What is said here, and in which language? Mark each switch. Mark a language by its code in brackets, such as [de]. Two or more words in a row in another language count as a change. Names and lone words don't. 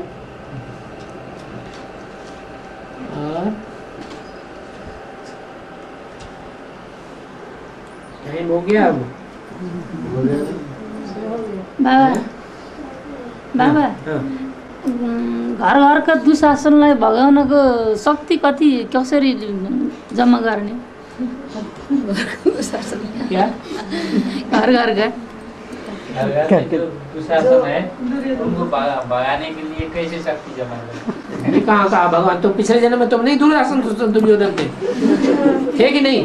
[hi] टाइम हो गया अब। [ne] बाबा, घर घरका दुशासनलाई भगाउनको शक्ति कति, कसरी जम्मा गर्ने? [hi] क्या? घर घर का जो दुशासन है उनको भगाने के लिए कैसे शक्ति जमा करें? कहाँ कहा भगवान? तो पिछले जन्म में तुम नहीं दुर्योधन थे कि नहीं?